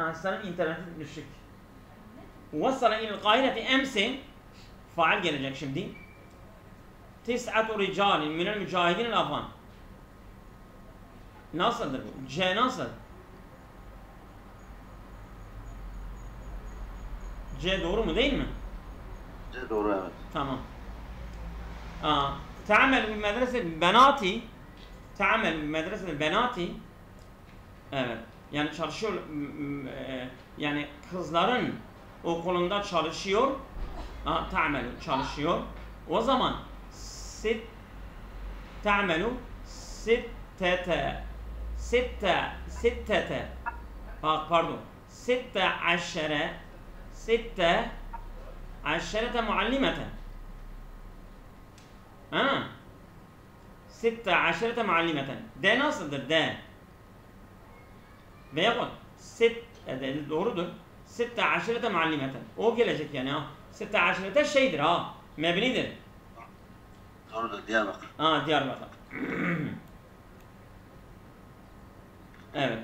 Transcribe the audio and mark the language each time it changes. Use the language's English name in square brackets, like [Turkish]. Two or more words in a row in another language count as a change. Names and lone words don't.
[Turkish] Senin internetin düşük. [Arabic] وصل إلى القاهرة أمس فعل [Turkish] gelecek şimdi. [Arabic] تسعة رجال من المجاهدين أفغان. [Turkish] Nasıldır bu? C nasıl? C doğru mu değil mi? C doğru evet. Tamam. [Arabic] تعمل بمدرسة بناتي تعمل بمدرسة البناتي [Turkish] evet yani çalışıyor yani kızların okulunda çalışıyor تعمل çalışıyor o zaman [Arabic] تعمل ستة pardon 16 معلمة 16 معلمة. [Turkish] D nasıldır? D. Veyahut doğrudur. 16 معلمة. O gelecek yani ha. 16 şeydir ha. Mebnidir. Doğrudur. Diyarbakır. Diyarbakır. Evet.